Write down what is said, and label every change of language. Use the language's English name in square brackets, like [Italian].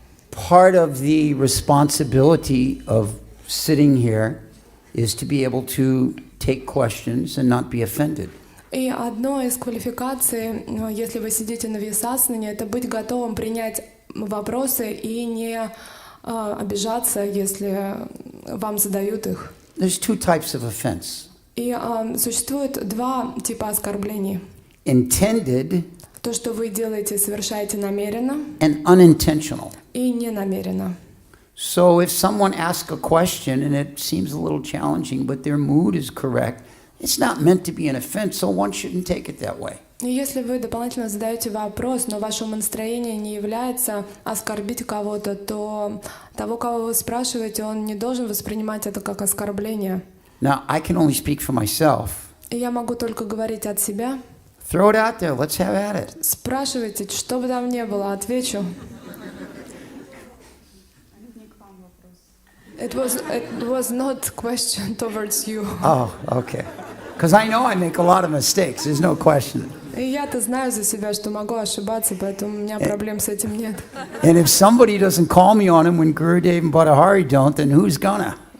[English] Part of the responsibility of sitting here is to be able to take questions and not be offended. [Russian] И одно из квалификаций, если вы сидите на висасане, это быть готовым принять вопросы и не обижаться, если вам задают их. [English] There's two types of offense. [Russian] И существует два типа оскорблений. [English] Intended [Russian] То, что вы делаете, совершаете намеренно, [English] and unintentional. [Russian] и ненамеренно. [English] So if someone asks a question and it seems a little challenging, but their mood is correct, it's not meant to be an offense, so one shouldn't take it that way. [Russian] И если вы дополнительно задаете вопрос, но ваше настроение не является оскорбить кого-то, то того, кого вы спрашиваете, он не должен воспринимать это как оскорбление. [English] Now, I can only speak for myself. [Russian] И я могу только говорить от себя. [English] Throw it out there, let's have at it. [Russian] Спрашивайте, что бы там ни было, отвечу. [English] It was not question towards you. Oh, okay. Because I know I make a lot of mistakes, there's no question. [Russian] И я-то знаю за себя, что могу ошибаться, поэтому у меня проблем с этим нет. [English] And if somebody doesn't call me on him when Gurudev and Bhattahari don't, then who's gonna?